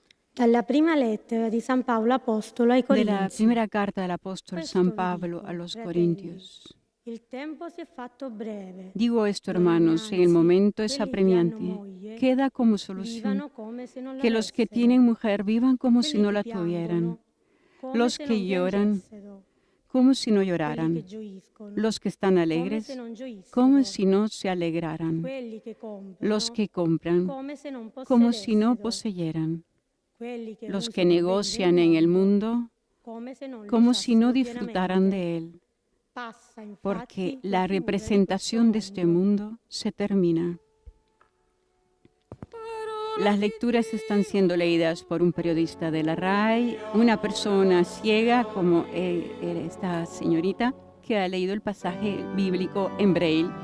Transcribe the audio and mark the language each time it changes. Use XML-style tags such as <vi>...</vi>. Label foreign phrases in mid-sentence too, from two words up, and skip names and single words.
<it>Dalla prima lettera di San Paolo Apostolo ai</it> <es>De la</es> <it>Corinzi.</it> <es>primera carta del apóstol</es> <it>Questo</it> <es>San</es> <it>vi</it> <es>Pablo</es> <it>dico,</it> <es>a los</es> <it>fratelli,</it> <es>Corintios.</es> <it>il tempo si è fatto breve.</it> <es>Digo esto,</es> <it>E</it> <es>hermanos, el</es> <it>innanzi,</it> <es>momento es</es> <it>quelli che hanno</it> <es>apremiante.</es> <it>moglie</it> <es>Queda como solución</es> <it>vivano come se non</it> <es>que los que</es> <it>l'avessero.</it> <es>tienen mujer vivan como si</es> <it>Quelli</it> <es>no</es> <it>che</it> <es>la</es> <it>piangono</it> <es>tuvieran,</es> <it>come</it> <es>los</es> <it>se</it> <es>que</es> <it>non</it> <es>lloran</es> <it>piangessero.</it> <es>como si no</es> <it>Quelli che</it> <es>lloraran,</es> <it>gioiscono</it> <es>los que están</es> <it>come</it> <es>alegres</es> <it>se non gioissero.</it> <es>como si no se alegraran,</es> <it>Quelli che comprano</it> <es>los que compran</es> <it>come se non</it> <es>como si no</es> <it>possedessero.</it> <es>poseyeran,</es> <it>Quelli che</it> <es>los que</es> <it>usano beni</it> <es>negocian</es> <it>del</it> <es>en el</es> <it>mondo</it> <es>mundo</es> <it>come se non li</it> <es>como si no</es> <it>usassero</it> <es>disfrutaran</es> <it>pienamente.</it> <es>de él,</es> <it>Passa infatti</it> <es>porque</es> <it>la</it> <es>la</es> <it>figura di</it> <es>representación de</es> <it>questo</it> <es>este</es> <it>mondo.</it> <es>mundo se termina. Las lecturas están siendo leídas por un periodista de la RAI, una persona ciega como esta señorita que ha leído el pasaje bíblico en braille.</es>